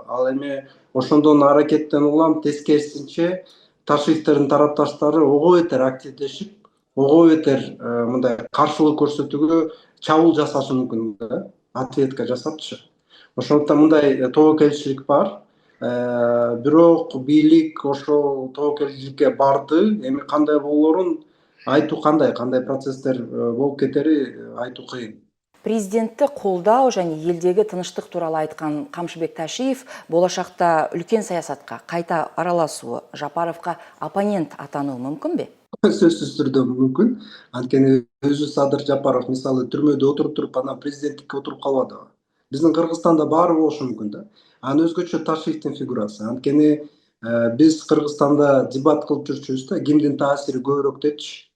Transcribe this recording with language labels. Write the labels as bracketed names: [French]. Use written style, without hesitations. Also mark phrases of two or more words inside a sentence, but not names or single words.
[Kyrgyz] Ал эми ошондон аракеттенип улам тескерисинче Ташиевтердин тарапташтары ого бетер активдешип, ого бетер мындай каршылык көрсөтүүгө чабуул жасашы мүмкүн да, ответка жасапчы. Ошондуктан мындай тобокелчилик бар. Бирок бийлик ошол тобокелчиликке барды. Эми кандай болоорун айтуу кандай процесстер болуп кетери айтуу кыйын. [Kazakh] Президентті қолдау және елдегі тыныштық туралы айтқан Камшыбек Ташиев болашақта үлкен саясатқа қайта араласуы, Жапаровқа оппонент атануы мүмкін бе? [Kyrgyz] Сөзсүз түрдө мүмкүн. Анткени өзү Садыр Жапаров мисалы түрмөдө отуруп туруп анан президенттикке отуруп калбадыбы? Биздин Кыргызстанда баары болушу мүмкүн да. Анын өзгөчө Ташиевдин фигурасы. Анткени биз Кыргызстанда дебат кылып жүрчүбүз да, кимдин таасири көбүрөөк депчи?